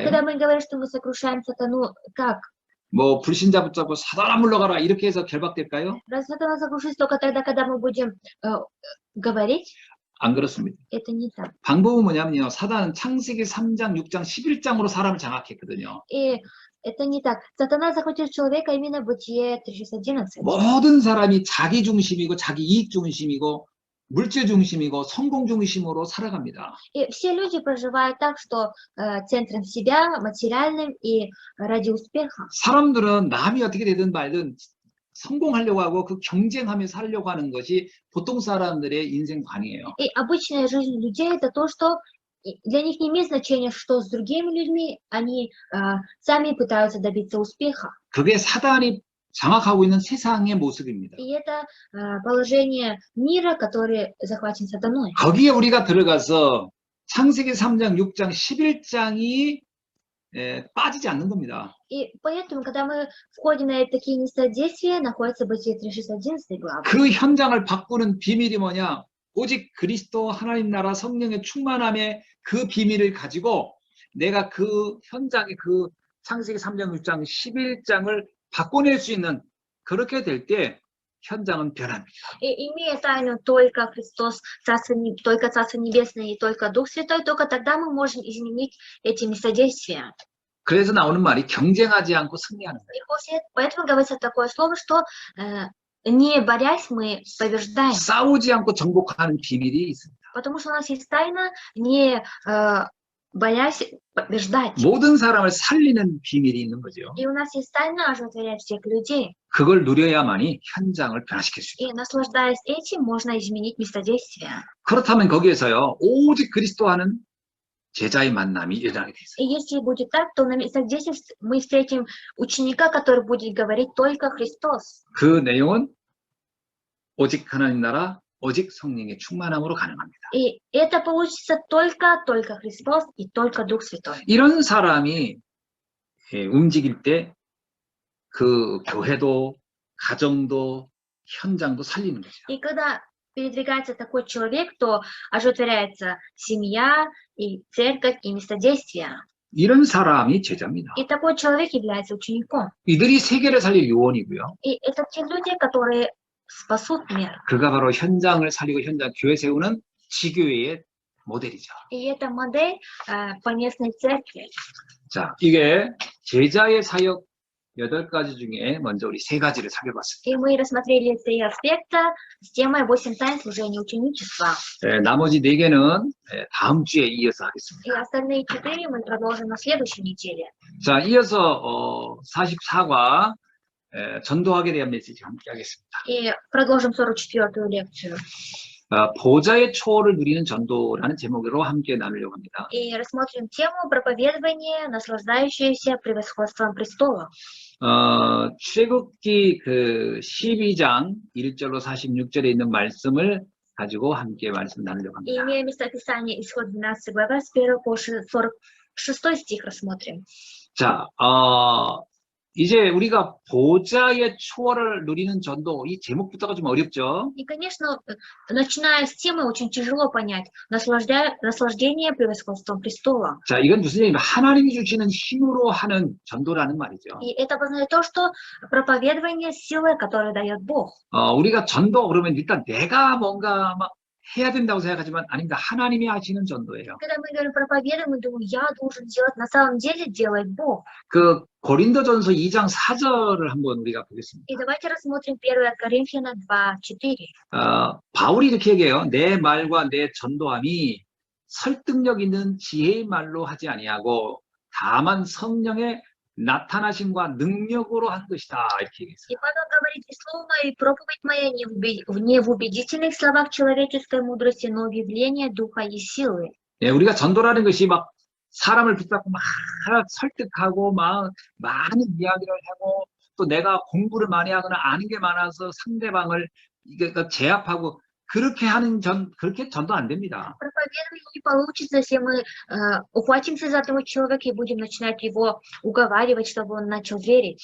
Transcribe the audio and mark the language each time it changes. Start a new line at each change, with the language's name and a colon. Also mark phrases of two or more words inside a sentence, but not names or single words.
Russian: Когда мы говорим, что мы сокрушаем сатану, как?
Korean: 뭐 불신자 붙잡고 사단아 물러가라 이렇게 해서 결박될까요?
Russian: Разве сатана сокрушится только тогда, когда мы будем говорить?
Korean: 안 그렇습니다.
Russian: Это не так.
Korean: 방법은 뭐냐면요. 사단은 창세기 3장, 6장, 11장으로 사람을 장악했거든요.
Russian: И это не так. Сатана захватил человека именно в Бытие 3:11.
Korean: 모든 사람이 자기 중심이고 자기 이익 중심이고 물질 중심이고 성공 중심으로 살아갑니다.
Russian: И все люди проживают так, что центром себя, материальным и ради успеха.
Korean: 사람들은 남이 어떻게 되든 말든 성공하려고 하고 그 경쟁하며 살려고 하는 것이 보통 사람들의 인생관이에요.
Russian: И обычная жизнь людей это то, что для них не имеет значения, что с другими людьми, они сами пытаются добиться успеха.
Korean: 그게 사단이 장악하고 있는 세상의 모습입니다.
Russian: И это положение мира, который захвачен сатаной.
Korean: 거기에 우리가 들어가서 창세기 3장, 6장, 11장이 빠지지 않는 겁니다.
Russian: И поэтому, когда мы входим на такие места действия, находится Бытие 3:11 глава.
Korean: 그 현장을 바꾸는 비밀이 뭐냐? 오직 그리스도 하나님 나라 성령의 충만함의 그 비밀을 가지고 내가 그 현장의 그 창세기 3장, 6장, 11장을 바꿔낼 수 있는 그렇게 될 때 현장은 변합니다.
Russian: И имея тайну только Христос, только Царство Небесное и только Дух Святой, только тогда мы можем изменить эти местодействия.
Korean: 그래서 나오는 말이 경쟁하지 않고 승리하는 거예요.
Russian: И поэтому говорится такое слово, что Не борясь, мы побеждаем.
Korean: 싸우지 않고 정복하는 비밀이 있습니다.
Russian: Потому что у нас есть тайна, не боясь побеждать.
Korean: 모든 사람을 살리는 비밀이 있는 거죠.
Russian: И у нас есть тайна оживотворять всех людей.
Korean: 그걸 누려야만이 현장을 변화시킬 수 있다.
Russian: И наслаждаясь этим, можно изменить местодействие.
Korean: 그렇다면 거기에서요, 오직 그리스도와는 제자의 만남이 일어나게 돼 있어요.
Russian: И если будет так, то на местодействии мы встретим ученика, который будет говорить только Христос.
Korean: 그 내용은 오직 하나님 나라, 오직 성령의 충만함으로 가능합니다.
Russian: И это получится только Христос и только Дух Святой.
Korean: 이런 사람이 움직일 때 그 교회도, 가정도, 현장도 살리는 거죠.
Russian: И когда передвигается такой человек, то оживотворяется семья, и церковь, и местодействие.
Korean: 이런 사람이 제자입니다.
Russian: И такой человек является учеником.
Korean: 이들이 세계를 살릴 요원이고요.
Russian: И это те люди, которые спасут мир.
Korean: 그가 바로 현장을 살리고 현장 교회 세우는 지교회의 모델이죠.
Russian: И это модель поместной церкви.
Korean: 자, 이게 제자의 사역 8가지 중에 먼저 우리 3가지를 살펴봤습니다.
Russian: И мы рассмотрели 3 аспекта с темой 8 тайн служения ученичества.
Korean: 나머지 4개는 다음 주에 이어서
Russian: И
Korean: 하겠습니다.
Russian: остальные 4 мы продолжим на следующей неделе.
Korean: 자, 이어서 44과 전도학에 대한 메시지 함께 하겠습니다.
Russian: И продолжим 44-ю лекцию.
Korean: 보좌의 초월을 누리는 전도라는 제목으로 함께 나누려고 합니다.
Russian: И рассмотрим тему проповедования, наслаждающееся превосходством престола.
Korean: 출애굽기 그 12장 1절로 46절에 있는 말씀을 가지고 함께 말씀 나누려고
Russian: И
Korean: 합니다.
Russian: имея местописание Исход 12 глава, с 1 по 46 стих рассмотрим.
Korean: 자, 이제 우리가 보좌의 초월을 누리는 전도, 이 제목부터가 좀 어렵죠?
Russian: И, конечно, начиная с темы, очень тяжело понять наслаждение превосходством престола.
Korean: 자, 이건 무슨 얘기냐면 하나님이 주시는 힘으로 하는 전도라는 말이죠.
Russian: И это обозначает то, что проповедование силы, которую дает Бог.
Korean: 우리가 전도 그러면 일단 내가 뭔가 막 해야 된다고 생각하지만 아닙니다. 하나님이 하시는 전도예요.
Russian: Когда мы говорим проповедуем, мы думаем, я должен делать, на самом деле делает Бог.
Korean: 그 고린도전서 2장 4절을 한번 우리가 보겠습니다.
Russian: И давайте рассмотрим 1 Коринфянам 2:4.
Korean: 바울이 이렇게 얘기해요. 내 말과 내 전도함이 설득력 있는 지혜의 말로 하지 아니하고 다만 성령의 나타나심과 능력으로 한 것이다. 이렇게 얘기했어요.
Russian: И Павел говорит, и слово мое, и проповедь моя не в убедительных словах человеческой мудрости, но в явлении духа и силы.
Korean: 예, 우리가 전도라는 것이 막 사람을 붙잡고 막 설득하고 막 많은 이야기를 하고 또 내가 공부를 많이 하거나 아는 게 많아서 상대방을 제압하고 그렇게 하는 그렇게 전도 안 됩니다.
Russian: Проповедование не получится, если мы ухватимся за того человека и будем начинать его уговаривать, чтобы он начал верить.